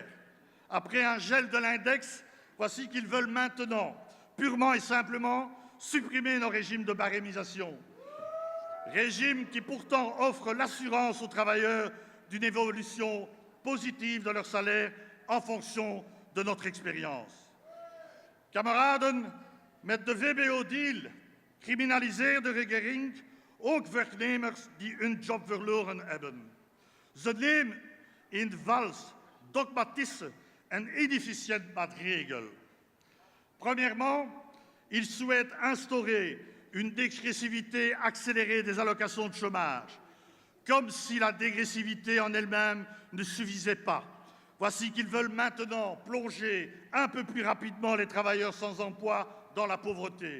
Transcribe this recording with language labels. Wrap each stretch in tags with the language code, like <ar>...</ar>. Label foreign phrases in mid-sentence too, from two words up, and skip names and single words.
<fr>Après un gel de l'index, voici qu'ils veulent maintenant, purement et simplement, supprimer nos régimes de barémisation. Régimes qui pourtant offrent l'assurance aux travailleurs d'une évolution positive de leur salaire en fonction de notre expérience.</fr> <nl>Kameraden, met de VBO-deal criminaliseert de regering ook werknemers die hun job verloren hebben. Ze nemen in vals dogmatische en inefficiënte maatregel.</nl> <fr>Premièrement, ils souhaitent instaurer une dégressivité accélérée des allocations de chômage, comme si la dégressivité en elle-même ne suffisait pas. Voici qu'ils veulent maintenant plonger un peu plus rapidement les travailleurs sans emploi dans la pauvreté.</fr>